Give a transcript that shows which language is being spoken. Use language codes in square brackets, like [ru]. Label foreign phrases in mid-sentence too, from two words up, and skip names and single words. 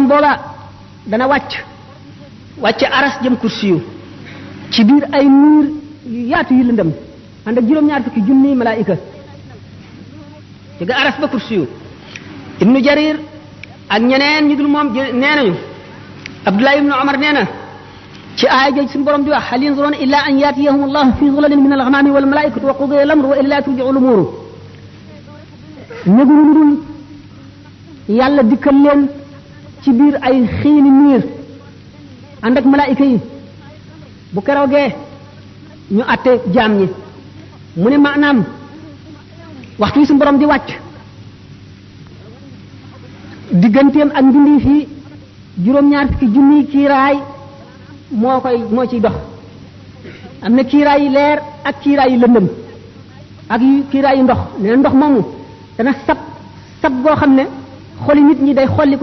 [wo] booba dana wàcc aras jëm kursi yu ci biir ay nuur yu yaatu yu lëndëm ànd ak juróom-ñaar fukki junni malaayika jóge aras ba kursi yu ibnu jarir ak ñeneen ñu dul moom nee nañu abdullah ibnu omar nee na ci aaya jooju suñu borom di wax [ar] هل ينظرون إلا أن يأتيهم الله في ظلل من الغمام والملائكة وقضي الأمر وإلى ترجع الأمور [wo] ñëguñu lu dul yàlla dikkal leen ci biir ay xiini niir ànd ak malaayika yi bu keroogee ñu atte jaam ñi mu ne maanaam waxtu wi suñu borom di wàcc digganteem ak mbindi fii juróom-ñaar fukki junni kiiraay moo ciy dox am na kiiraay yi leer ak kiiraay yi lëndëm ak kiiraay yi ndox nee na ndox moomu dana sab goo xam ne xoli nit ñi day xolli ko